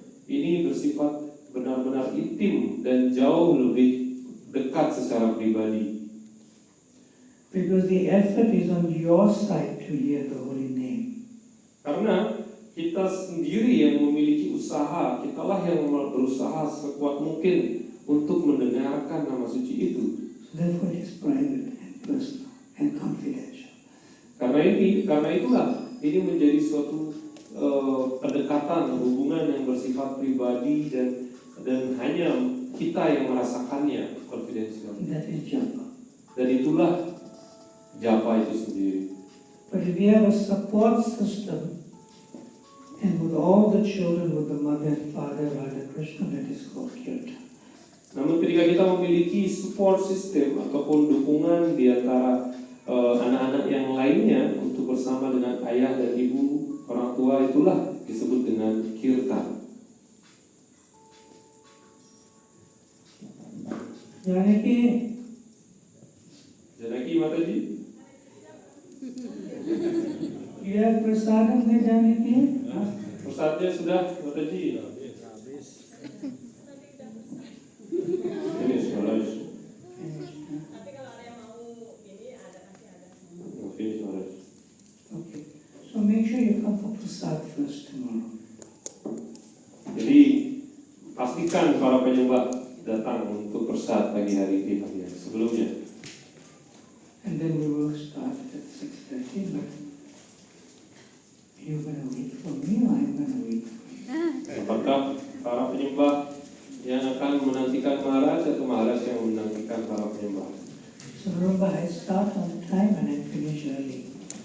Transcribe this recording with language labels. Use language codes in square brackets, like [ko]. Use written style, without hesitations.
[id] Ini bersifat benar-benar intim dan jauh lebih dekat secara pribadi. [en] Because the effort is on your side to hear the holy name. [id] Karena kita sendiri yang memiliki usaha, kitalah yang berusaha sekuat mungkin untuk mendengarkan nama suci itu. [en] Therefore it is private and personal and confidential. [id] Karena itulah ini menjadi suatu pendekatan, hubungan yang bersifat pribadi dan hanya kita yang merasakannya, konfidensial. [en] That is japa. [id] Dan itulah japa itu sendiri. [en] But if you have a support system, and with all the children, with the mother and father, Radha Krishna, that is called kirtan. [id] Namun ketika kita memiliki support system ataupun dukungan di antara anak-anak yang lainnya untuk bersama dengan ayah dan ibu, orang tua, itulah disebut dengan kirtan. Janaki Mataji, [hi] ya prasadam le Janaki. [id] Prasadnya sudah Mataji. Ini Maharaj. [en] Finish Maharaj. Okay. So make sure you come for prasad first tomorrow. [id] Jadi pastikan para penyembah datang untuk prasad pagi hari di pagi hari sebelumnya. [en] And then we will start at 6:30, but you're going to wait for me or I'm going to wait for you? [id] Apakah para penyembah yang akan menantikan Maharaj atau Maharaj yang menantikan para penyembah? [en] So remember, I start on time and I finish early.